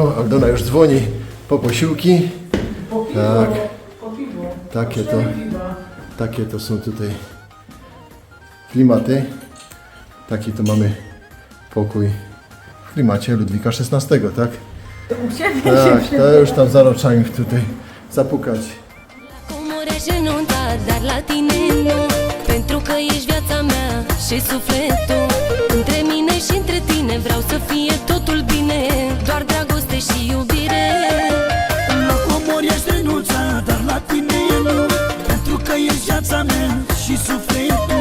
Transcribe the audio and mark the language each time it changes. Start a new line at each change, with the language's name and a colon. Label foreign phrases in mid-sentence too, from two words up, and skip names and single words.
Polish: Aldona już dzwoni po posiłki. Tak, takie to są tutaj klimaty. Taki to mamy pokój w klimacie Ludwika XVI, tak? Tak, to już tam zaraz trzeba im tutaj zapukać.
Romanian: Comori aș renunța, dar la tine nu, pentru că ești viața mea și sufletul. Între mine și între tine vreau să fie totul bine, doar dragoste și iubire. La comori aș renunța, dar la tine nu, pentru că ești viața mea și sufletul.